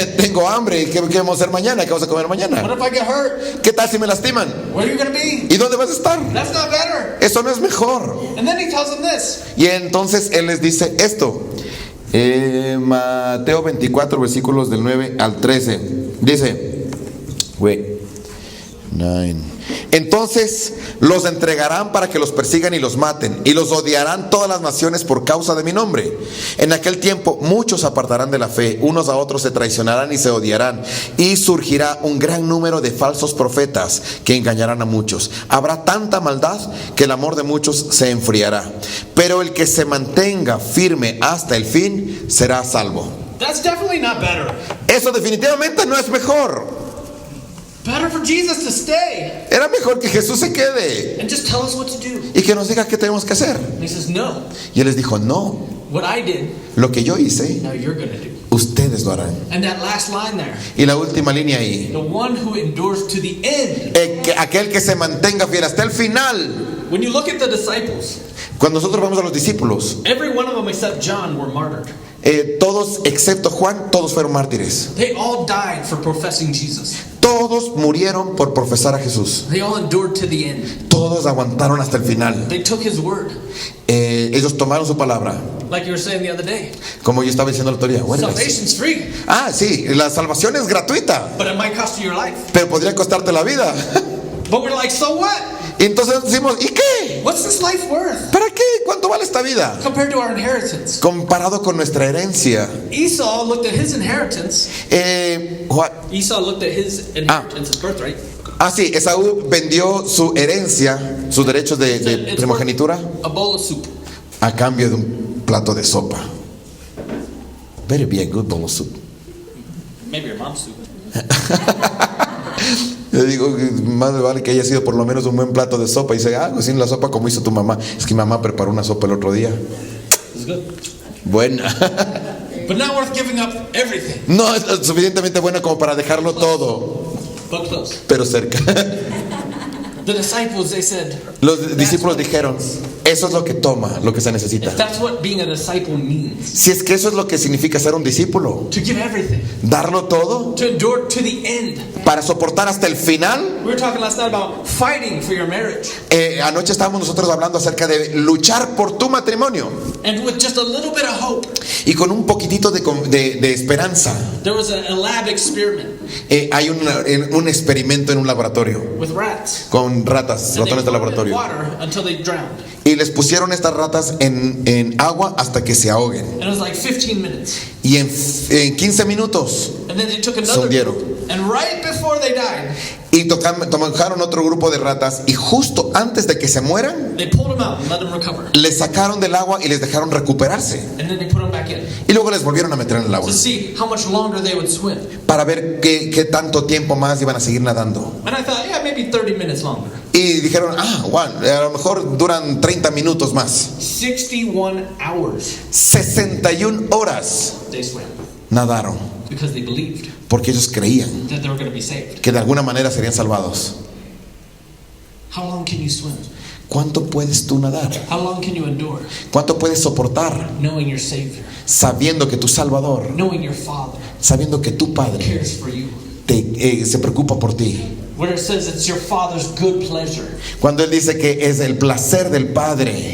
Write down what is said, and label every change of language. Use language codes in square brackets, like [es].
[es] Tengo hambre, ¿qué vamos a hacer mañana? ¿Qué vamos a comer [en] What [es] mañana? [en] if I get hurt? [es] ¿Qué tal si me lastiman? [en] Where are you going to be? [es] ¿Y dónde vas a estar? [en] That's not better. [es] Eso no es mejor. [en] And then he tells them this. [es] Y entonces él les dice esto. Mateo 24, versículos del 9 al 13. Dice, 9. Entonces los entregarán para que los persigan y los maten, y los odiarán todas las naciones por causa de mi nombre. En aquel tiempo muchos se apartarán de la fe, unos a otros se traicionarán y se odiarán, y surgirá un gran número de falsos profetas que engañarán a muchos. Habrá tanta maldad que el amor de muchos se enfriará, pero el que se mantenga firme hasta el fin será salvo. [en] That's definitely not better. [es] Eso definitivamente no es mejor. [en] Better for Jesus to stay [es] Era mejor que Jesús se quede [en] and just tell us what to do. [es] y que nos diga qué tenemos que hacer. [en] And he says, no. [es] Y él les dijo, no, [en] What I did, [es] lo que yo hice, [en] now you're going to do. [es] ustedes lo harán. [en] And that last line there, [es] Y la última línea ahí, [en] the one who endures to the end. [es] aquel que se mantenga fiel hasta el final. [en] When you look at the disciples, [es] Cuando nosotros vamos a los discípulos, [en] every one of them except John were martyred. [es] todos excepto Juan, todos fueron mártires. [en] They all died for professing Jesus. [es] Todos murieron por profesar a Jesús. [en] They all endured to the end. [es] Todos aguantaron hasta el final. [en] They took his word. [es] Ellos tomaron su palabra. [en] Like you were saying the other day. [es] Como yo estaba diciendo la autoría. [en] Salvation's free, [es] Sí, la salvación es gratuita, [en] but it might cost you your life. [es] pero podría costarte la vida. [en] But we're like, so what? [es] Y entonces decimos, ¿y qué? [en] What's this life worth [es] ¿Para qué? ¿Cuánto vale esta vida? [en] compared to our inheritance? [es] Comparado con nuestra herencia. [en] Esau looked at his inheritance. [es] Juan, [en] Esau looked at his inheritance, his birthright. [es] Sí, Esaú vendió su herencia, sus derechos de [en] It's [es] primogenitura, [en] worth a bowl of soup. [es] a cambio de un plato de sopa. [en] Better be a good bowl of soup. Maybe your mom's soup. [es] Yo digo, más vale que haya sido por lo menos un buen plato de sopa. Y dice, cocina la sopa como hizo tu mamá. Es que mi mamá preparó una sopa el otro día. [en] It's good. [es] Buena. [en] But not worth giving up everything. [es] No es suficientemente buena como para dejarlo todo, [en] But close. [es] pero cerca. [en] The disciples, they said, [es] Los discípulos dijeron, eso es lo que toma, lo que se necesita. [en] if that's what being a disciple means, [es] Si es que eso es lo que significa ser un discípulo, [en] to give everything, [es] darlo todo [en] to endure to the end. [es] para soportar hasta el final. [en] We were talking last night about fighting for your marriage. [es] Anoche estábamos nosotros hablando acerca de luchar por tu matrimonio, [en] And with just a little bit of hope, [es] y con un poquitito de esperanza. [en] there was a lab experiment [es] Hay un experimento en un laboratorio [en] with rats. [es] con ratas, [en] And they [es] ratones de [en] put them in [es] laboratorio, [en] water until they drowned. [es] y les pusieron estas ratas en agua hasta que se ahoguen, [en] And it was like 15 minutes. [es] y en 15 minutos [en] And then they took [es] se [en] another [es] hundieron. [en] group. And right before they died, [es] Y tomaron otro grupo de ratas, y justo antes de que se mueran [en] they pulled them out and let them recover. [es] les sacaron del agua y les dejaron recuperarse, [en] And then they put them back in [es] y luego les volvieron a meter en el agua [en] to see how much longer they would swim. [es] para ver qué tanto tiempo más iban a seguir nadando. [en] And I thought, yeah, maybe 30 minutes longer. [es] Y dijeron, bueno, a lo mejor duran 30 minutos más. [en] 61 hours [es] 61 horas [en] they swam [es] nadaron, [en] because they believed [es] porque ellos creían [en] that they were going to be saved. [es] que de alguna manera serían salvados. [en] How long can you swim? [es] ¿Cuánto puedes tú nadar? [en] How long can you endure [es] ¿Cuánto puedes soportar [en] knowing your Savior, [es] sabiendo que tu Salvador, [en] knowing your Father [es] sabiendo que tu Padre [en] cares for you? [es] se preocupa por ti? [en] Where it says it's your Father's good pleasure [es] Cuando Él dice que es el placer del Padre